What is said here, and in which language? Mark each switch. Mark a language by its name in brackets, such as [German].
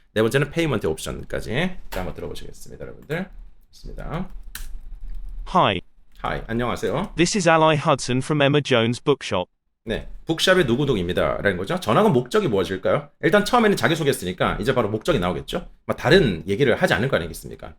[Korean] 네 번째는 페이먼트 옵션까지. 자, 한번 들어보시겠습니다, 여러분들. 좋습니다. [English] Hi, [Korean] 안녕하세요. [English] this is Ally Hudson from Emma Jones Bookshop. [Korean] 네, 북샵의 누구누구입니다. 라는 거죠. 전화가 목적이 무엇일까요? 일단 처음에는 자기소개했으니까 이제 바로 목적이 나오겠죠. 다른 얘기를 하지 않을 거 아니겠습니까?